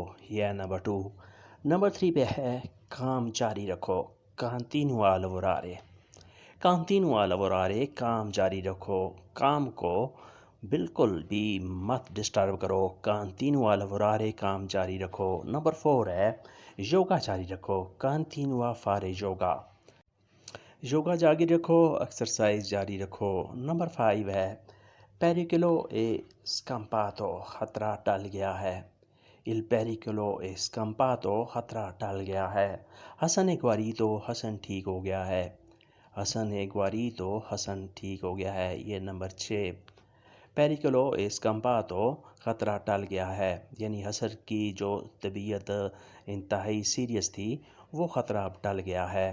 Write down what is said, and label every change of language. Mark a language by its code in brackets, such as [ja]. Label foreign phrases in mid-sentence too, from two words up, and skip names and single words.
[hi] यह नंबर 2। नंबर 3 पे है काम जारी रखो, कंटिन्यू lavorare। कंटिन्यू lavorare, काम जारी रखो, काम को बिल्कुल भी मत डिस्टर्ब करो। कंटिन्यू lavorare, काम जारी रखो। नंबर 4 है योगा जारी रखो, कंटिन्यू [it] fare yoga। [hi] योगा जारी रखो, एक्सरसाइज जारी रखो। नंबर 5 है [it] pericolo è scampato, [hi] खतरा टल गया है। [it] Il pericolo è scampato, [hi] खतरा टल गया है। हसन एक बारी तो हसन ठीक हो गया है। हसन एक बारी तो हसन ठीक हो गया है। ये नंबर 6। [it] pericolo è scampato, [hi] खतरा टल गया है, यानी हसन की जो तबीयत इंतहाई सीरियस थी वो ख़तरा अब टल गया है।